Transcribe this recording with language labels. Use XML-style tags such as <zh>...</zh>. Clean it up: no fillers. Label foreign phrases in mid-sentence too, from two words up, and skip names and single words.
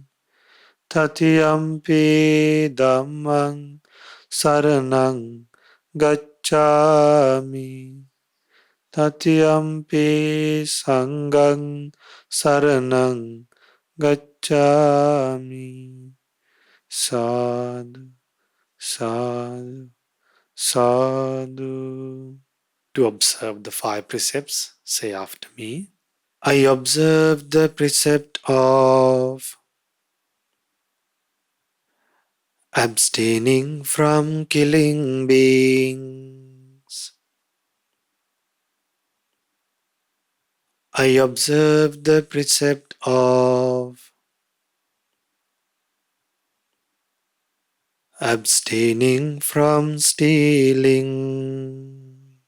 <pi>Tatiyampi dhammaṃ saraṇaṃ gacchāmi. Tatiyampi sanghaṃ saraṇaṃ Gacchāmi. Sadhu, sadhu, sadhu.</pi> <en>To observe the 5 precepts, say after me. I observe the precept of abstaining from killing beings. I observe the precept of abstaining from stealing.</en>